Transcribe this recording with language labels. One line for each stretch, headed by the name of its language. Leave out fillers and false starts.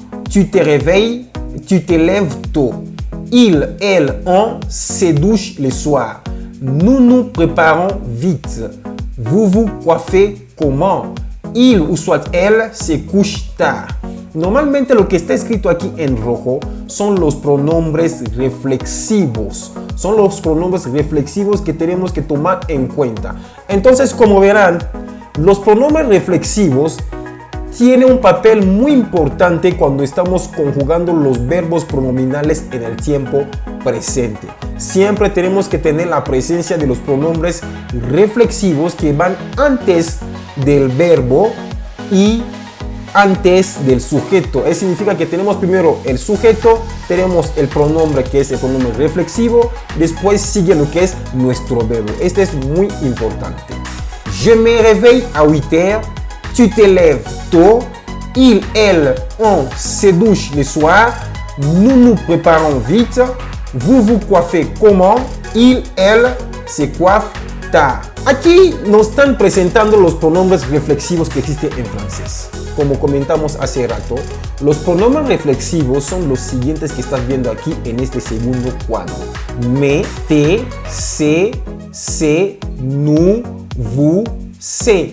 French: Tu te réveilles, tu te lèves tôt. Il, elle, on se douche le soir. Nous nous préparons vite. Vous vous coiffez comment? il ou soit elle se couche tard.
Spanish: Normalmente lo que está escrito aquí en rojo son los pronombres reflexivos. Son los pronombres reflexivos que tenemos que tomar en cuenta. Entonces, como verán, los pronombres reflexivos tienen un papel muy importante cuando estamos conjugando los verbos pronominales en el tiempo presente. Siempre tenemos que tener la presencia de los pronombres reflexivos que van antes del verbo y antes del sujeto. Eso significa que tenemos primero el sujeto, tenemos el pronombre que es el pronombre reflexivo, después sigue lo que es nuestro verbo. Este es muy importante.
French: Je me réveille à 8 heures, tu te lèves tôt, il, elle, on se douche le soir, nous nous préparons vite, vous vous coiffez comment, il, elle se coiffe tard.
Spanish: Aquí nos están presentando los pronombres reflexivos que existen en francés. Como comentamos hace rato, los pronombres reflexivos son los siguientes que estás viendo aquí en este segundo cuadro.
French: Me, te, se, nous, vous, se.